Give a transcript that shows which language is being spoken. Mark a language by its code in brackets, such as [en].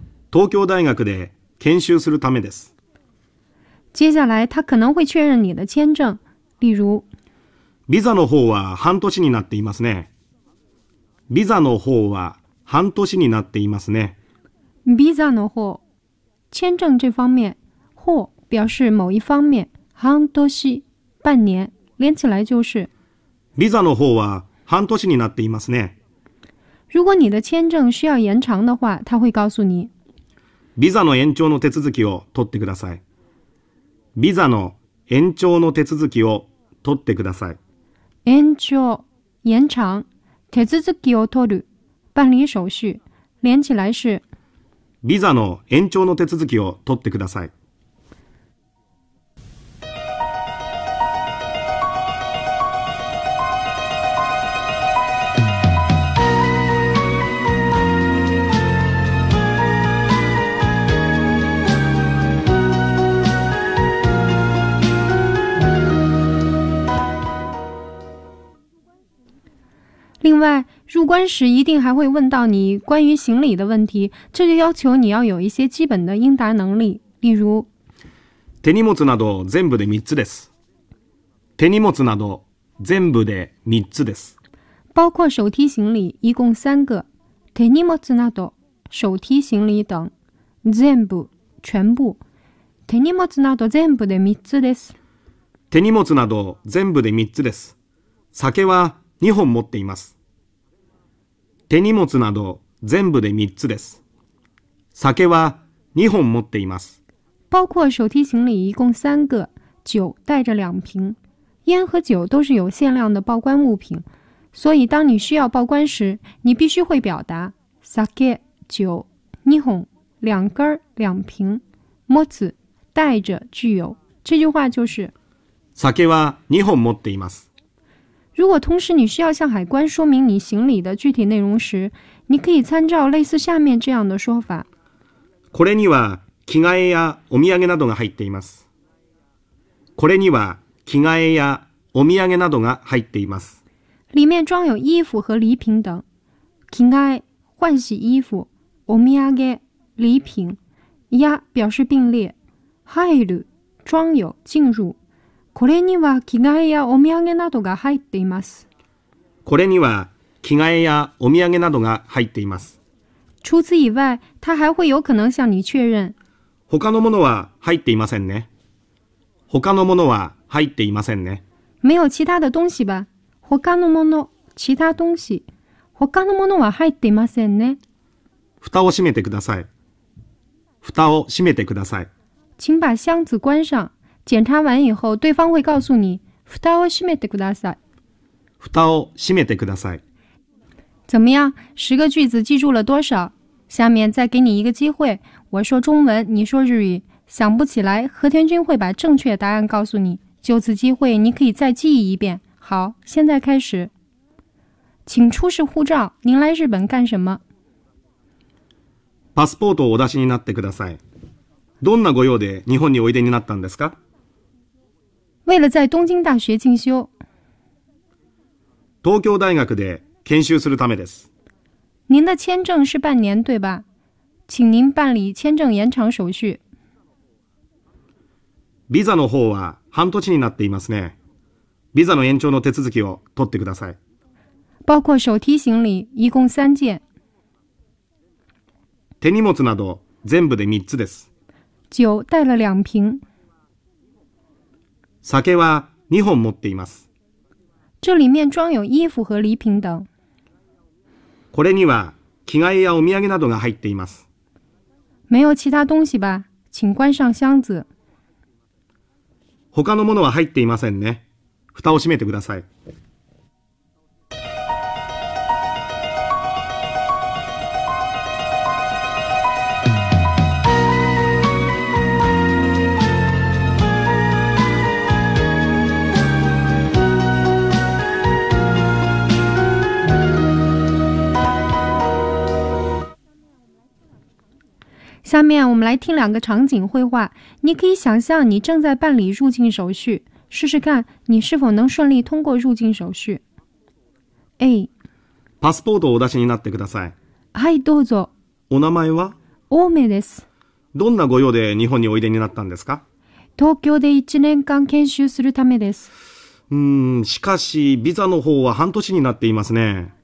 [ja] 東京大学で研修するためです。 [zh] 接下来他可能会确认你的签证，例如 [ja] ビザの方は半年になっていますね。ビザの方は半年になっていますね。ビザの方、 [zh] 签证这方面、方表示某一方面、半年、半年、连起来就是。 [ja] ビザの方は半年になっていますね。 [zh] 如果你的签证需要延长的话、他会告诉你。 [ja] ビザの延長の手続きを取ってください。ビザの延長の手続きを取ってください。 [zh] 延長、延長。 [ja] 手続きを取る、 [zh] 办理手续、连起来是 [ja] ビザの延長の手続きを取ってください。 [zh] 另外，入关时一定还会问到你关于行李的问题，这就要求你要有一些基本的应答能力。例如， [ja] 手荷物など全部で三つです。手荷物など全部で三つです。 [zh] 包括手提行李，一共三个。 [ja] 手荷物など [zh] 手提行李等，全部全部。 [ja] 手荷物など全部で三つです。手荷物など全部で三つです。酒は2本持っています。手荷物など全部で3つです。酒は2本持っています。 [zh] 包括手提行李一共3个、酒带着2瓶。烟和酒都是有限量的报关物品。所以当你需要报关时、你必须会表达酒、2本、两根两瓶。持つ带着具有。这句话就是 [ja] 酒は2本持っています。 [zh] 如果同时你需要向海关说明你行李的具体内容时，你可以参照类似下面这样的说法。 [ja] これには着替えやお土産などが入っています。これには着替えやお土産などが入っています。 [zh] 里面装有衣服和礼品等。着替え换洗衣服。お土産礼品。や表示并列。入る装有进入。 [ja] これには着替えやお土産などが入っています。これには着替えやお土産などが入っています。 [zh] 除此以外、他还会有可能向你确认。 [ja] 他のものは入っていませんね。他のものは入っていませんね。 [zh] 没有其他的东西吧？ [ja] 他のもの、 [zh] 其他东西。 [ja] 他のものは入っていませんね。蓋を閉めてください。蓋を閉めてください。 [zh] 请把箱子关上。检查完以后，对方会告诉你 [ja] “蓋を閉めてください”。蓋を閉めてください。 [zh] 怎么样？十个句子记住了多少？下面再给你一个机会，我说中文，你说日语。想不起来，和田君会把正确答案告诉你。就此机会，你可以再记忆一遍。好，现在开始。请出示护照。您来日本干什么？ [ja] パスポートをお出しになってください。どんなご用で日本においでになったんですか？ [zh] 为了在东京大学进修。 [ja] 東京大学で研修するためです。 [zh] 您的签证是半年对吧？请您办理签证延长手续。 [ja] ビザの方は半年になっていますね。ビザの延長の手続きを取ってください。 [zh] 包括手提行李一共三件。 [ja] 手荷物など全部で3つです。 [zh] 酒带了两瓶。 [ja] 酒は2本持っています。 [zh] 这里面装有衣服和礼品等。 [ja] これには着替えやお土産などが入っています。 [zh] 没有其他东西吧？请关上箱子。 [ja] 他のものは入っていませんね。蓋を閉めてください。 [zh] 下面我们来听两个场景绘画，你可以想象你正在办理入境手续，试试看你是否能顺利通过入境手续。 A [ja] パスポートをお出しになってください。はい、どうぞ。お名前は？オメです。どんなご用で日本においでになったんですか？東京で1年間研修するためです。しかしビザの方は半年になっていますね。